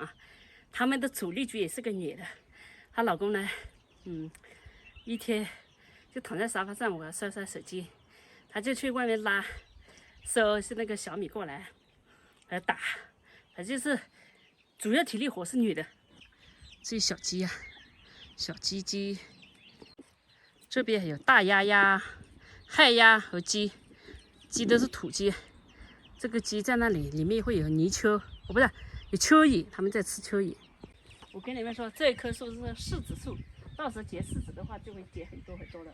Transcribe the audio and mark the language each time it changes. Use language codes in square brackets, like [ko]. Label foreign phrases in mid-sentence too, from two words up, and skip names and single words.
[zh] 啊，他們的主力軍也是個女的，她老公呢，一天就躺在沙發上，我刷刷手機，他就去外面收那個小米過來打，他就是主要體力活是女的。這小雞啊，小雞，這邊有大鴨、旱鴨和雞都是土雞。這個雞在那裡，裡面會有泥鰍，不是有蚯蚓，他們在吃蚯蚓。我跟你們說，這棵樹是柿子樹，到時候結柿子的話，就會結很多很多的。